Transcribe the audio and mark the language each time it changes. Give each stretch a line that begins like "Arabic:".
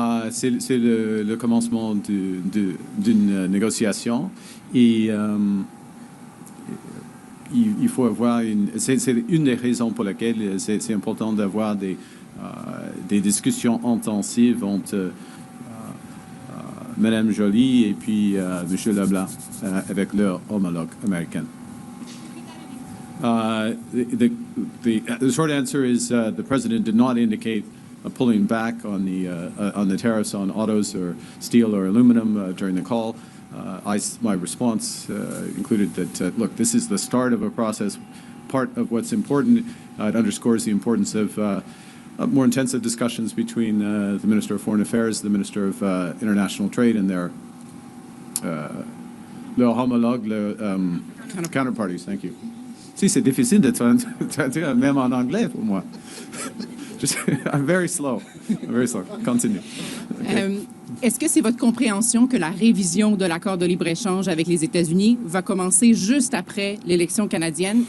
French: C'est le commencement d'une négociation et il faut avoir c'est une des raisons pour lesquelles c'est important d'avoir des discussions intensives entre Mme Joly et puis M. Leblanc avec leur homologue américain.
English: The short answer is the president did not indicate pulling back on the tariffs on autos or steel or aluminum during the call. My response included that, look, this is the start of a process. Part of what's important, it underscores the importance of more intensive discussions between the Minister of Foreign Affairs, the Minister of International Trade, and their homologue, counterparties. Thank you.
French: Si, c'est difficile de traduire même en anglais pour moi.
English: I'm very slow. Continue. Okay.
French: Est-ce que c'est votre compréhension que la révision de l'accord de libre-échange avec les États-Unis va commencer juste après l'élection canadienne?